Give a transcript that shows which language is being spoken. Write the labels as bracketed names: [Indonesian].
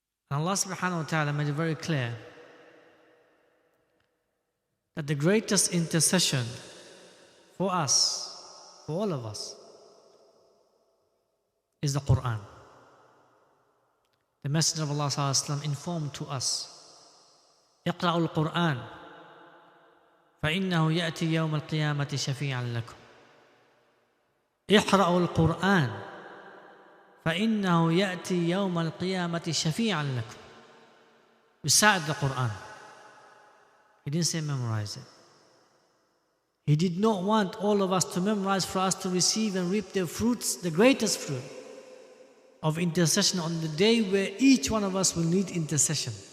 [English] And Allah subhanahu wa ta'ala made it very clear that the greatest intercession for us, for all of us, is the Quran. The Messenger of Allah sallallahu alaihi wasallam informed to us, [Arabic] اقرأوا القرآن فإنه يأتي يوم القيامة شفيعا لكم. اقرأوا القرآن فإنه يأتي يوم القيامة شفيعا لكم. [English] Recite the Quran. He didn't say memorize it. He did not want all of us to memorize for us to receive and reap the fruits, the greatest fruit of intercession on the day where each one of us will need intercession.